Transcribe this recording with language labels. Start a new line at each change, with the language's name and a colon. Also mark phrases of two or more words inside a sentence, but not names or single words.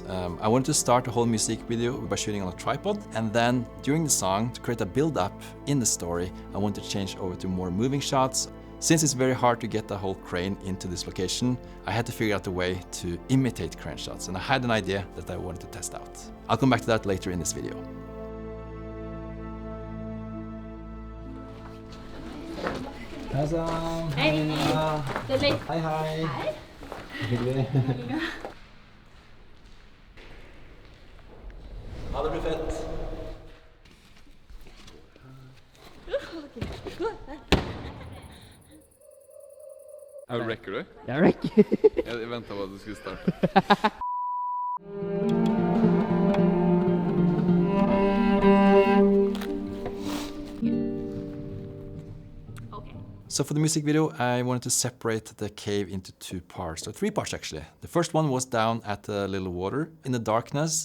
English: I wanted to start the whole music video by shooting on a tripod, and then during the song, to create a build-up in the story, I wanted to change over to more moving shots. Since it's very hard to get the whole crane into this location, I had to figure out a way to imitate crane shots, and I had an idea that I wanted to test out. I'll come back to that later in this video.
Norwegian: Hei! Hei, hei! Hei! Hyggelig. Ha det, blir fett!
Swedish: Ja, räcker du? Jag räcker. Jag väntar på att du skulle starta.
English: So for the music video, I wanted to separate the cave into two parts, or three parts actually. The first one was down at the little water in the darkness.